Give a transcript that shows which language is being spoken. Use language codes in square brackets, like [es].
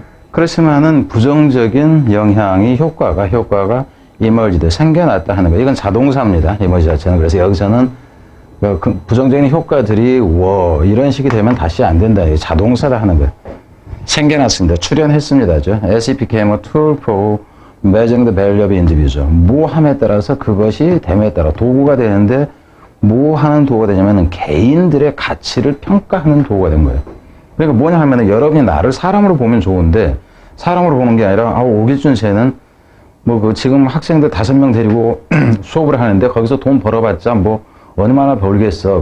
[ko] 그렇지만은 부정적인 영향이 효과가 emerged, 생겨났다 하는 거. 이건 자동사입니다. emerge 자체는. 그래서 여기서는 부정적인 효과들이 이런 식이 되면 다시 안 된다. 이게 자동사다 하는 거예요. 생겨났습니다. 출현했습니다. [en] As it became a tool for measuring the value of individual. [ko] 뭐 함에 따라서 그것이 됨에 따라 도구가 되는데 뭐 하는 도구가 되냐면 개인들의 가치를 평가하는 도구가 된 거예요. 그러니까 뭐냐 하면은 여러분이 나를 사람으로 보면 좋은데 사람으로 보는 게 아니라 오길준 쟤는 지금 학생들 5명 데리고 수업을 하는데 거기서 돈 벌어봤자 얼마나 벌겠어.